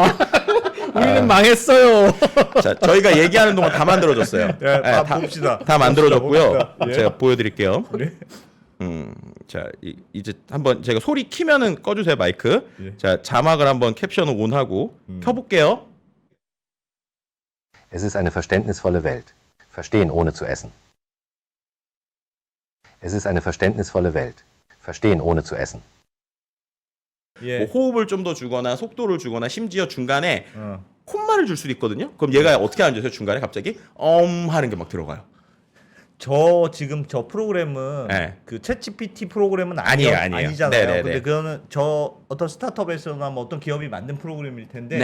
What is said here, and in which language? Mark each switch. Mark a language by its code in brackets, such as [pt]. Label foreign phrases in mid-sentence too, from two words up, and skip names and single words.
[ko] 우리는 망했어요. 자, 저희가 얘기하는 동안 다 만들어졌어요. 야, 다 봅시다. 다 만들어졌고요. 봅시다. 예. 제가 보여드릴게요. 네. 자, 이제 한번 제가 소리 키면은 꺼주세요 마이크. 예. 자, 자막을 한번 캡션을 온하고 켜볼게요. [de] Es ist eine verständnisvolle Welt. Verstehen ohne zu essen. Es ist eine verständnisvolle Welt. Verstehen ohne zu essen. [ko] 예. 뭐 호흡을 좀 더 주거나 속도를 주거나 심지어 중간에 어. 콧말을 줄 수도 있거든요. 그럼 얘가 어떻게 하는지 아세요? 중간에 갑자기 하는 게 막 들어가요. 지금 저 프로그램은 네. 그 챗GPT 프로그램은 아니에요. 아니잖아요. 네네네. 근데 그거는 저 어떤 스타트업에서나 뭐 어떤 기업이 만든 프로그램일 텐데